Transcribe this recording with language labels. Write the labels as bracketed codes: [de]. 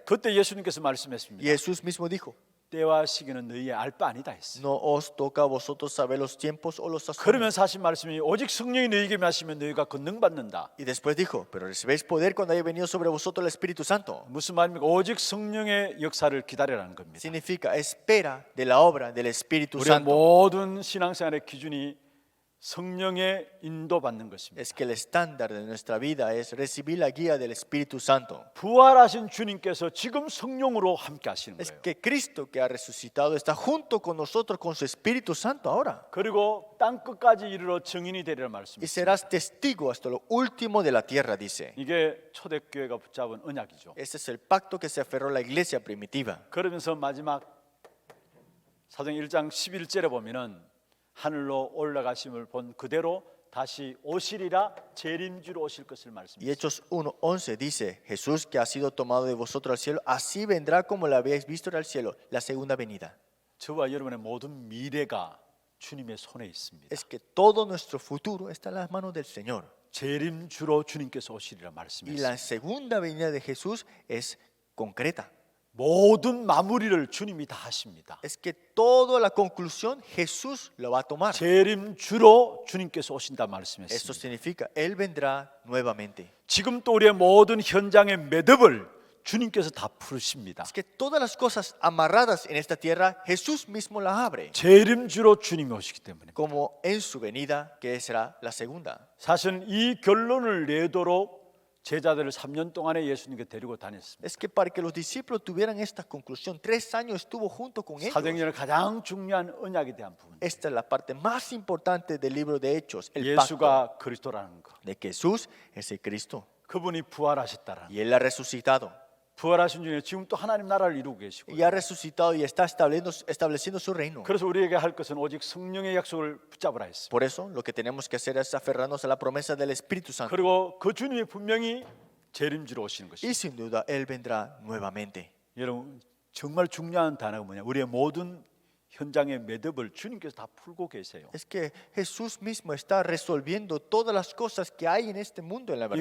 [ko] 그때 예수님께서 [es] Y [ko] 말씀했습니다. [es] Jesús mismo dijo, [ko] 때와 시기는 너희의 알 바 아니다 했어요. [es] No os toca a vosotros saber los tiempos o los [ko] 그러면 [es] sazones. [ko] 사실 말씀이 오직 성령이 너희에게 마시면 너희가 권능 받는다. [es] Y después dijo, pero recibéis poder cuando haya venido sobre vosotros el Espíritu Santo. [ko] 무슨 말입니까? 오직 성령의 역사를 기다리라는 겁니다. [es] Significa espera de la obra del Espíritu [ko] 우리의 [es] Santo. [ko] 모든 신앙생활의 기준이 성령의 인도받는 것입니다. [es] Es que el estándar de nuestra vida es recibir la guía del Espíritu Santo. [ko] 부활하신 주님께서 지금 성령으로 함께 하시는 [es] Es [ko] 거예요. [es] que Cristo que ha resucitado está junto con nosotros con su Espíritu Santo ahora. [ko] 그리고 땅 끝까지 이르러 증인이 되리라 [es] Y [ko] 말씀입니다. [es] serás testigo hasta lo último de la tierra, dice. [ko] 이게 초대교회가 붙잡은 언약이죠. [es] Ese es el pacto que se aferró la iglesia primitiva. [ko] 그러면서 마지막 사도행 1장 11절에 보면은 하늘로 올라가심을 본 그대로 다시 오시리라 재림주로 오실 것을 [es] Y [ko] 말씀합니다. [es] Hechos 1:11 dice, Jesús que ha sido tomado de vosotros al cielo, así vendrá como lo habéis visto al cielo, la segunda venida. [ko] 저와 여러분의 모든 미래가 주님의 손에 있습니다. [es] Es que todo nuestro futuro está en las manos del Señor. [ko] 재림주로 주님께서 오시리라 [es] Y [ko] 말씀했습니다. [es] la segunda venida de Jesús es concreta. [ko] 모든 마무리를 주님이 다 하십니다. [es] Es que toda la conclusión Jesús lo va a tomar. [ko] 재림주로 주님께서 오신다 [es] Eso [ko] 말씀했습니다. [es] significa, Él vendrá nuevamente. [ko] 지금 또 우리의 모든 현장의 매듭을 주님께서 다 풀으십니다. [es] Es que todas las cosas amarradas en esta tierra, Jesús mismo las abre. [ko] 재림주로 주님이 오시기 때문에 [es] Como en su venida, que será la segunda. [ko] 사실은 이 결론을 내도록 제자들을 3년 동안에 예수님께 데리고 다녔습니다. [es] Es que para que los discípulos tuvieran esta conclusión, 3 años estuvo junto con ellos. [ko] 사도행전의 가장 중요한 언약에 대한 부분. [es] Esta es la parte más importante del libro de Hechos, el pacto [ko] 예수가 그리스도라는 것. [es] de que Jesús es el Cristo [ko] 그분이 부활하셨다라는 것. [es] y Él ha resucitado. [ko] 부활하신 중에 지금 또 하나님 나라를 이루고 계시고. [es] Y ha resucitado y está estableciendo su reino. [ko] 그래서 우리에게 할 것은 오직 성령의 약속을 붙잡으라 했습니다. [es] Por eso lo que tenemos que hacer es aferrarnos a la promesa del Espíritu Santo. [ko] 그리고 그 주님이 분명히 재림주로 오시는 것입니다. [es] Y sin duda Él vendrá nuevamente. [ko] 여러분 정말 중요한 단어가 뭐냐? 우리의 모든 현장의 매듭을 주님께서 다 풀고 계세요. [es] Es que Jesús mismo está resolviendo todas las cosas que hay en este mundo en la verdad.